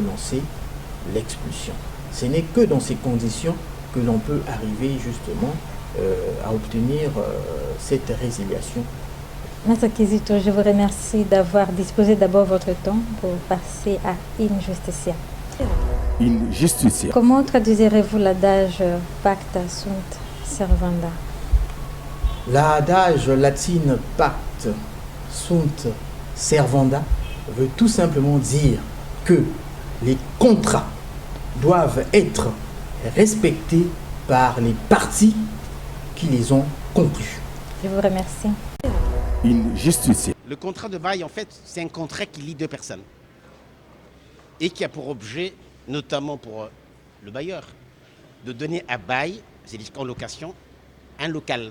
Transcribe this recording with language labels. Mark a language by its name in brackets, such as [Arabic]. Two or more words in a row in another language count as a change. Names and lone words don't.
[French] Ce n'est que dans ces conditions que l'on peut arriver justement à obtenir cette résiliation. Maître Kizito, je vous remercie d'avoir disposé d'abord votre temps pour passer à In Justitia. In Justitia. Comment traduisez-vous l'adage [Latin] Pacta sunt servanda? [French] L'adage latine [Latin] Pacta sunt servanda [French] veut tout simplement dire que les contrats doivent être respectés par les parties qui les ont conclus. Je vous remercie. In Justitia. Le contrat de bail, en fait, c'est un contrat qui lie deux personnes et qui a pour objet, notamment pour le bailleur, de donner à bail, c'est-à-dire en location, un local.